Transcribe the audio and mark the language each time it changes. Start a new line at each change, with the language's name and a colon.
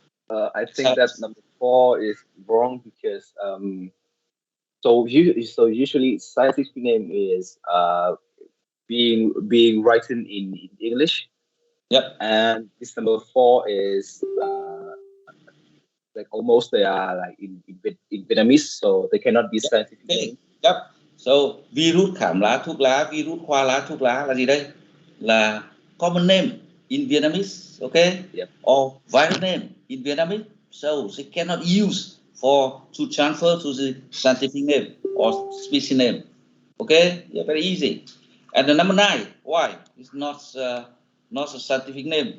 English: I think that number 4 is wrong because so usually scientific name is being written in English. Yep. And this number 4 is like almost they are like in Vietnamese, so they cannot be scientific name. Yep.
Vietnamese: So virus khảm lá, thuốc lá, virus khoa lá, thuốc lá là gì đây?
English: Là common name in Vietnamese, okay? Yep. Or virus name in Vietnamese. So they cannot use to transfer to the scientific name or species name. Okay? Yeah, very easy. And the number 9, why? It's not a scientific name.